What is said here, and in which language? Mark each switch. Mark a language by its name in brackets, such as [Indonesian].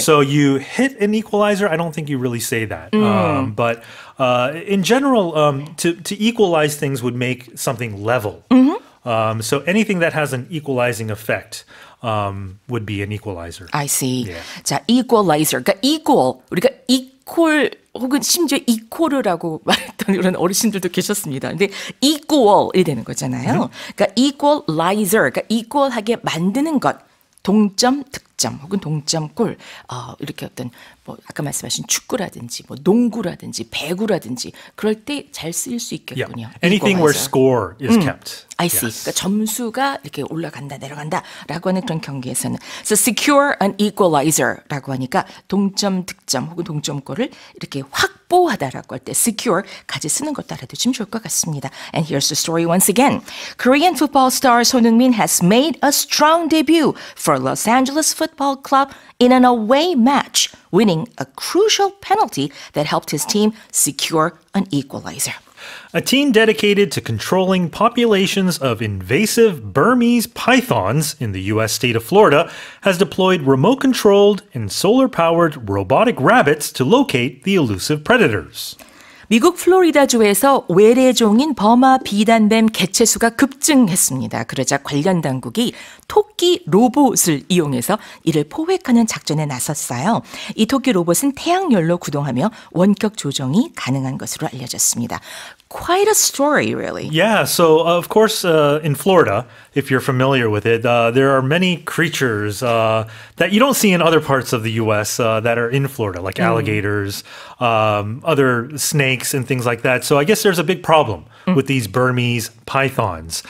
[English] So you hit an equalizer. I don't think you really say that. But in general, to equalize things would make something level. So anything that has an equalizing effect would be an equalizer. I see. Yeah. [Korean] 자, equalizer. 그러니까 equal. 우리가 equal 혹은 심지어 equal이라고 말했던 그런 어르신들도 계셨습니다. 근데 equal이 되는 거잖아요. 그러니까 equalizer. 그러니까 equal하게 만드는 것. 동점, 득점 혹은 동점골 이렇게 어떤 뭐 아까 말씀하신 축구라든지 뭐 농구라든지 배구라든지 그럴 때 잘 쓰일 수 있겠군요. [English] Yeah. Anything where score is kept. I see. Yes. [Korean] 그러니까 점수가 이렇게 올라간다 내려간다라고 하는 그런 경기에서는 [English] so secure an equalizer [Korean] 라고 하니까 동점 득점 혹은 동점골을 이렇게 확보하다라고 할 때 secure 같이 쓰는 것 알아두시면 좋을 것 같습니다. [English] And here's the story once again. Korean football star Son Heung-min has made a strong debut for Los Angeles Football Club in an away match, winning a crucial penalty that helped his team secure an equalizer. A team dedicated to controlling populations of invasive Burmese pythons in the U.S. state of Florida has deployed remote-controlled and solar-powered robotic rabbits to locate the elusive predators. [Korean] 미국 플로리다주에서 외래종인 버마 비단뱀 개체수가 급증했습니다. 그러자 관련 당국이 토끼 로봇을 이용해서 이를 포획하는 작전에 나섰어요. 이 토끼 로봇은 태양열로 구동하며 원격 조정이 가능한 것으로 알려졌습니다. [English] Quite a story, really. Yeah, so of course, in Florida, if you're familiar with it, there are many creatures that you don't see in other parts of the U.S. That are in Florida, like alligators, other snakes, and things like that. So I guess there's a big problem with these Burmese pythons.